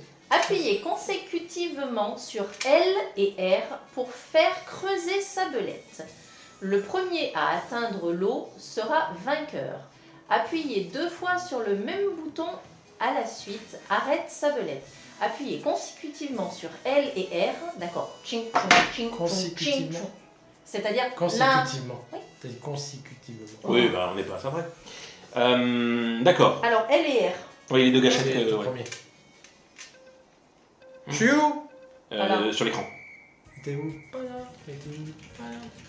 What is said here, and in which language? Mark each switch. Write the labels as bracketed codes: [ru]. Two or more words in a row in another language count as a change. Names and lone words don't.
[fr] appuyez consécutivement sur L et R pour faire creuser sa belette. Le premier à atteindre l'eau sera vainqueur. Appuyez 2 fois sur le même bouton à la suite, arrête sa belette. Appuyez consécutivement sur L et R, d'accord. Ching, chong, ching, chong, Consécutivement. ching, chong. C'est-à-dire l'un. Consécutivement. Oui. T'as dit consécutivement. Oui, bah on n'est pas à ça près. D'accord. Alors L et R. Oui, les deux gâchettes, C'est le ouais. premier. Je suis où? Voilà. Sur l'écran. T'es où? Pas là. T'es où? Pas là.